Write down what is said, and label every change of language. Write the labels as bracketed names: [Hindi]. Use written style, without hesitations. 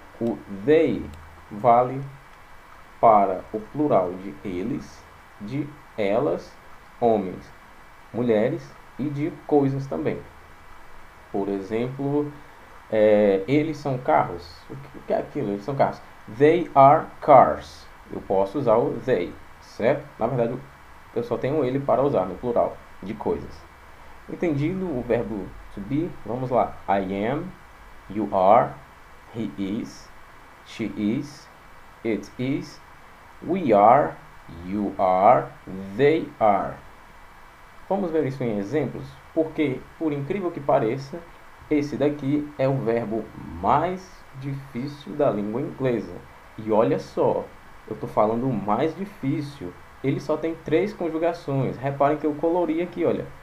[Portuguese] O they vale para o plural de eles, de elas, homens, mulheres e de coisas também. Por exemplo, eles são carros. O que é aquilo? Eles são carros. [English] They are cars. [Portuguese] Eu posso usar o they, certo? Na verdade, eu só tenho ele para usar no plural de coisas. Entendido o verbo to be? Vamos lá. [English] I am, you are, he is, she is, it is, we are, you are, they are. [Portuguese] Vamos ver isso em exemplos? Porque, por incrível que pareça, esse daqui é o verbo mais difícil da língua inglesa. E olha só, eu estou falando o mais difícil. Ele só tem 3 conjugações. Reparem que eu colori aqui, olha.